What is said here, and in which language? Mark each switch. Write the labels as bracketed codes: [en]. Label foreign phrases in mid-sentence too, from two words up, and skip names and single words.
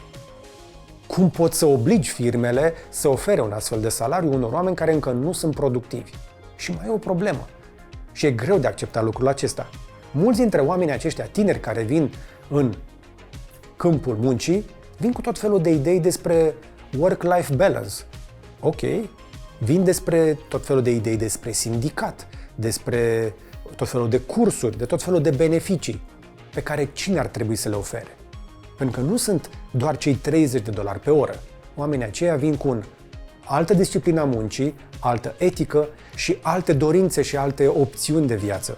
[ro] Cum poți să obligi firmele să ofere un astfel de salariu unor oameni care încă nu sunt productivi? Și mai e o problemă. Și e greu de acceptat lucrul acesta. Mulți dintre oamenii aceștia tineri care vin în câmpul muncii, vin cu tot felul de idei despre [en] work-life balance. [ro] Ok, vin despre tot felul de idei despre sindicat, despre tot felul de cursuri, de tot felul de beneficii pe care cine ar trebui să le ofere. Pentru că nu sunt doar cei $30 pe oră. Oamenii aceia vin cu altă disciplină a muncii, altă etică și alte dorințe și alte opțiuni de viață.